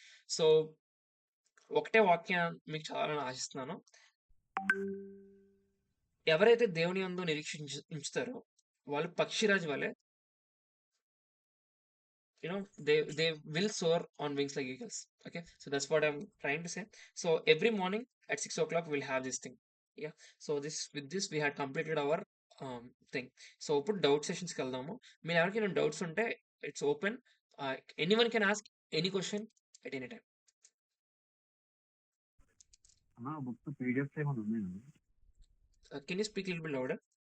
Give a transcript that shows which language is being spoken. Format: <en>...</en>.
<te>So, ఒకటే వాక్యం మీకు చదవాలని ఆశిస్తున్నాను. ఎవరైతే దేవుని యందు నిరీక్షించి ఉంచుతారో వాళ్ళు పక్షిరాజు వలె</te> <en>they will soar on wings like eagles. Okay, so that's what I'm trying to say. So every morning at 6 o'clock we'll have this thing. Yeah. So with this we had completed our thing.</en> <te>So ఇప్పుడు doubt sessions కి వెళ్దాము. మీరు ఎవరికైనా doubts ఉంటే</te> <en>It's open. Anyone can ask any question at any time.</en> <te>అన్నా books PDFs ఏమైనా ఉన్నాయా?</te> <en>Can you speak little bit louder?</en>